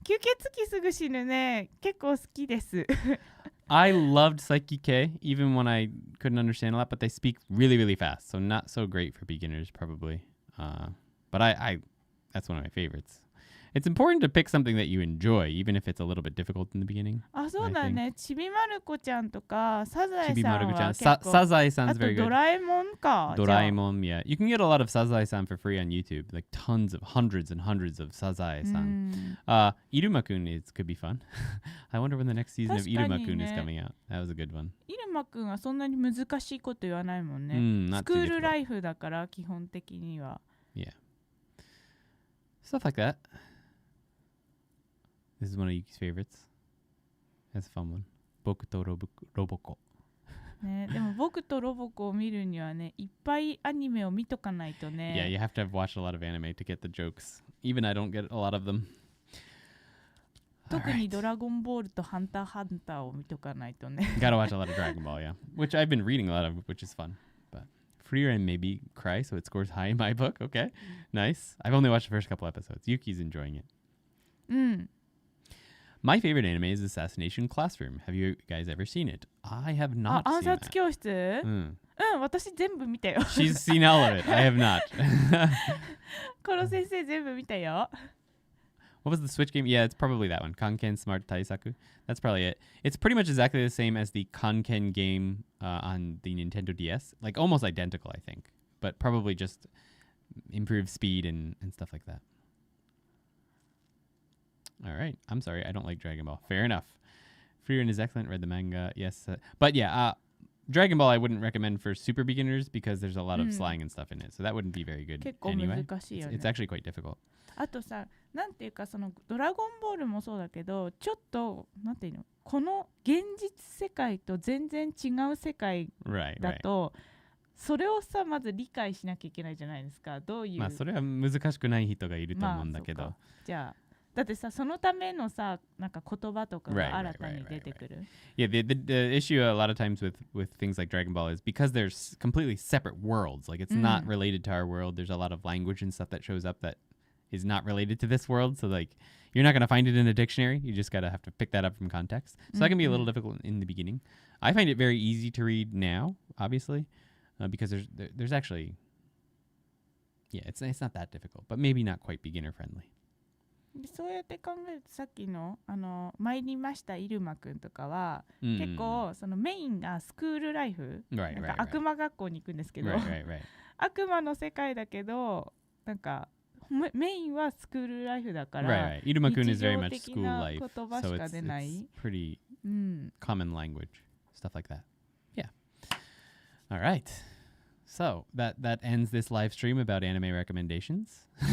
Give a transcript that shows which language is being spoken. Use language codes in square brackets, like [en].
[ja] 吸血鬼すぐ死ぬね。結構好きです。 [en] I loved Psyche K, even when I couldn't understand a lot, but they speak really, really fast, so not so great for beginners, probably. But I that's one of my favorites. It's important to pick something that you enjoy, even if it's a little bit difficult in the beginning. [ja] そうだね。ちびまる子ちゃんとか、サザエさんはちびまる子ちゃん。結構。 [en] Sazae-san's very good. [ja] あとドラえもんか。 [en] Doraemon, yeah. You can get a lot of Sazae-san for free on YouTube, like hundreds and hundreds of Sazae-san. Iruma-kun could be fun. I wonder when the next season of Iruma-kun is coming out. That was a good one. [ja] イルマくんはそんなに難しいこと言わないもんね。スクールライフだから基本的には。 [en] Yeah. Stuff like that. This is one of Yuki's favorites. That's a fun one. 僕とロボコ。 [ja] ね、でも僕とロボコを見るにはね、いっぱいアニメを見とかないとね。 [en] Yeah, you have to have watched a lot of anime to get the jokes. Even I don't get a lot of them. [ja] 特にドラゴンボールとハンターハンターを見とかないとね。 [en] Gotta watch a lot of Dragon Ball, yeah. Which I've been reading a lot of, which is fun. But Frieren maybe cry, so it scores high in my book. Okay, nice. I've only watched the first couple episodes. Yuki's enjoying it. My favorite anime is Assassination Classroom. Have you guys ever seen it? I have not seen [ja] 暗殺 [en] that. [ja] 教室？私全部見たよ。 [en] She's seen all of it. I have not. [ja] コロ先生全部見たよ。 [en] What was the Switch game? Yeah, it's probably that one. Kanken Smart Taisaku. That's probably it. It's pretty much exactly the same as the Kanken game on the Nintendo DS. Like almost identical, I think. But probably just improved speed and stuff like that. All right. I'm sorry. I don't like Dragon Ball. Fair enough. Frieren is excellent. Read the manga. Yes. But yeah, Dragon Ball I wouldn't recommend for super beginners because there's a lot of slang and stuff in it. So that wouldn't be very good [ja] 結構 [en] anyway. [ja] 難しいよね。 [en] It's actually quite difficult. [ja] あとさ、なんていうかそのドラゴンボールもそうだけど、ちょっとなんていうの、この現実世界と全然違う世界だと、それをさまず理解しなきゃいけないじゃないですか。どういう。まあそれは難しくない人がいると思うんだけど。じゃあ。だってさ、そのためのさ、なんか言葉とかが新たに出てくる。 [en] Yeah, the issue a lot of times with things like Dragon Ball is because there's completely separate worlds. Like it's not related to our world. There's a lot of language and stuff that shows up that is not related to this world. So like you're not going to find it in a dictionary. You just gotta have to pick that up from context. So that can be a little difficult in the beginning. I find it very easy to read now, obviously, because there's actually, yeah, it's not that difficult, but maybe not quite beginner friendly. [ja] そうやって考えるとさっきの参りましたイルマくんとかは、結構そのメインがスクールライフ、なんか悪魔学校に行くんですけど、悪魔の世界だけどなんかメインはスクールライフだから、 [en] イルマくん is very much school life, [ja] 言葉しか出ない。 [en] So it's pretty common language, stuff like that. Yeah. All right. So that ends this live stream about anime recommendations.